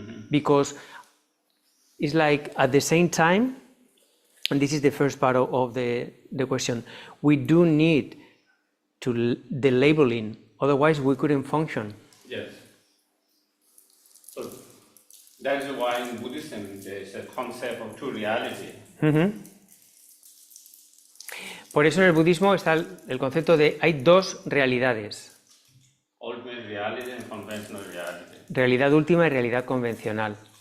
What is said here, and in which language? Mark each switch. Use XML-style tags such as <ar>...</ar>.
<en>Because it's like at the same time, and this is the first part of the question, we do need the labeling, otherwise we couldn't function. Yes. So that is why in Buddhism there is a concept of two reality.</en> <es>Por eso en el budismo está el concepto de hay dos realidades.</es> <en>Ultimate reality and conventional reality.</en> <es>Realidad última y realidad convencional.</es>